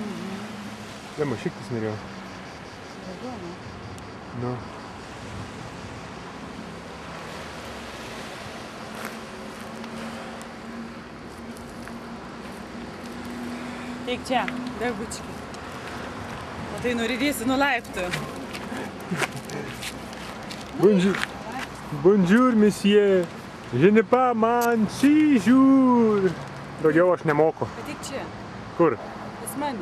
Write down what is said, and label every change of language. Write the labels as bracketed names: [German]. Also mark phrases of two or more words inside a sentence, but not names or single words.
[Lithuanian] Lema, šiktis norėjau. Nu. Eik čia, degučki. O tai nuridėsi nuo laiptų. [French] Bonjour, monsieur. Je ne pas man si jour. [Lithuanian] Daugiau aš nemoku. Ateik čia. Kur? Pas mane.